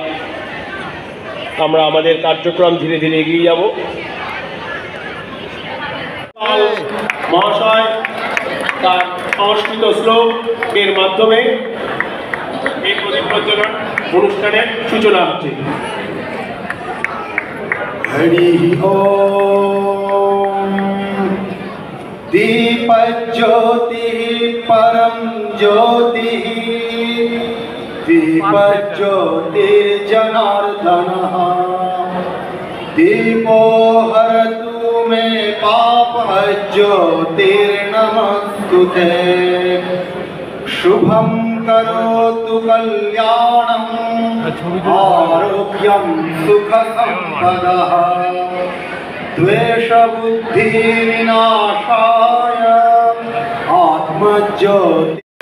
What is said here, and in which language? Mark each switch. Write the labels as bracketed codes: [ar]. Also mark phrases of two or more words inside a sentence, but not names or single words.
[bn] আমাদের কার্যক্রম ধীরে ধীরে এগিয়ে যাব। মহাশয় তার সংস্কৃত শ্লোকের মাধ্যমে এই প্রদীপ প্রজ্বলন অনুষ্ঠানের সূচনা হচ্ছে। হরি ওম। [sa] दीपज्योति परम ज्योति दीपज्योतिर्जनार्दनः दीपो हरतु मे पापज्योतिर्नमस्तुते शुभं करोतु कल्याणं आरोग्यं सुखसम्पदः द्वेषबुद्धि विनाशाय आत्मज्योति।